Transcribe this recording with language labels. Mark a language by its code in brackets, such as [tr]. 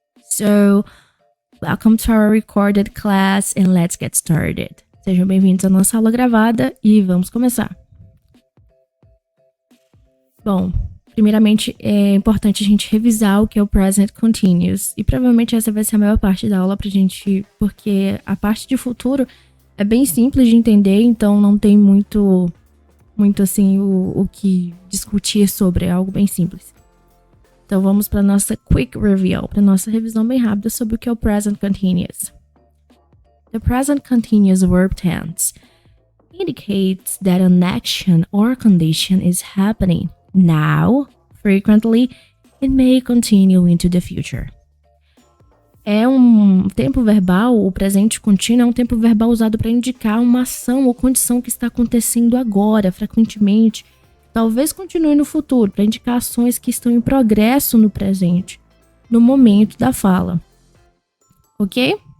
[en] So, welcome to our recorded class and let's get started. [pt] Sejam bem-vindos à nossa aula gravada e vamos começar. Bom, primeiramente é importante a gente revisar o que é o present continuous. E provavelmente essa vai ser a maior parte da aula pra gente, porque a parte de futuro é bem simples de entender, então não tem muito assim o que discutir sobre, é algo bem simples. Então vamos para nossa [en] quick review, [pt] para nossa revisão bem rápida sobre o que é o present continuous. [en] The present continuous verb tense indicates that an action or condition is happening now, frequently, and may continue into the future. [pt] É um tempo verbal, o presente contínuo é um tempo verbal usado para indicar uma ação ou condição que está acontecendo agora, frequentemente, talvez continue no futuro, para indicar ações que estão em progresso no presente, no momento da fala. Ok?